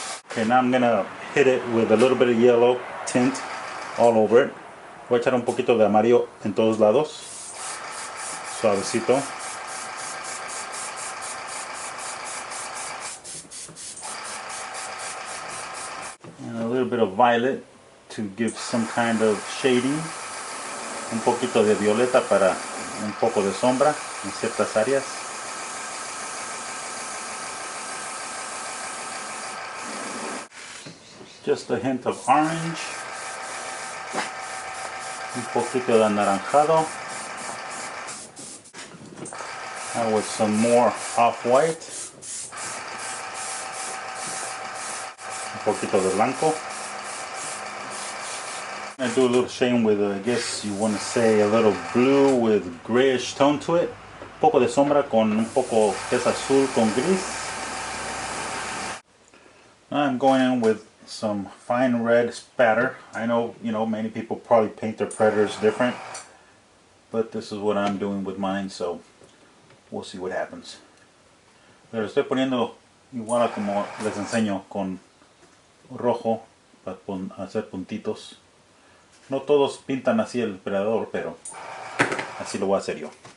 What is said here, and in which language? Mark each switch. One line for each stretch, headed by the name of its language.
English: Okay, now I'm gonna hit it with a little bit of yellow tint all over it.
Spanish: Voy a echar un poquito de amarillo en todos lados, suavecito.
English: And a little bit of violet to give some kind of shading.
Spanish: Un poquito de violeta para un poco de sombra en ciertas áreas.
English: Just a hint of orange,
Spanish: un poquito de anaranjado,
English: and with some more off-white,
Spanish: un poquito de blanco.
English: I do a little shading with, I guess you want to say, a little blue with grayish tone to it.
Spanish: Un poco de sombra con un poco que es azul con gris.
English: I'm going in with some fine red spatter. I know, many people probably paint their predators different, but this is what I'm doing with mine, so we'll see what happens.
Spanish: Pero estoy poniendo igual a como les enseño, con rojo para hacer puntitos. No todos pintan así el predador, pero así lo voy a hacer yo.